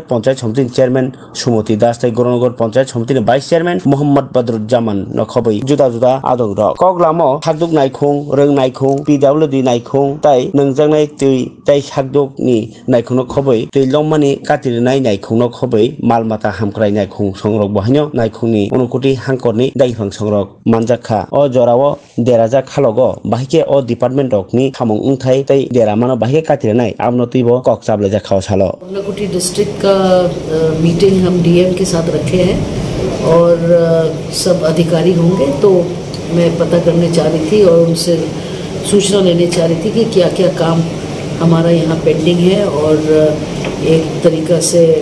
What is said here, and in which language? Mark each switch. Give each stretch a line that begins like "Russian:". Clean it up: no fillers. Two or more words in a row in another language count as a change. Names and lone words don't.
Kok Borok: Panchayat Samiti Chairman Sumoti Das Tai Goronogor Panchayat Samiti Vice Chairman Muhammad Badrujjaman Nokhobai Juda Adong Ro Koglamo Hakduk Naikhung Reung Naikhung PWD Naikhung Tai Nangjangnai Tui Tai Hakduk ni Naikhung Nokhobai Tui Longmani Katirinai Naikhung Nokhobai Malmata Hamkrai Naikhung Songrok Bahanyo Naikhungni Unokoti Hankorni Daifang Songrok Manjakha O Jorawo Deraja Khalogo Bahike O Department Okni Khamong Ungthai Tai Deramano Bahike Katirinai Amnotibo Kokchable Jakhao Salo
Hindi: उनकोटी डिस्ट्रिक्ट का मीटिंग हम डीएम के साथ रखे हैं और सब अधिकारी होंगे तो मैं पता करने चाह रही थी और उनसे सूचना लेने चाह रही थी कि क्या क्या काम हमारा यहाँ पेंडिंग है और एक तरीका से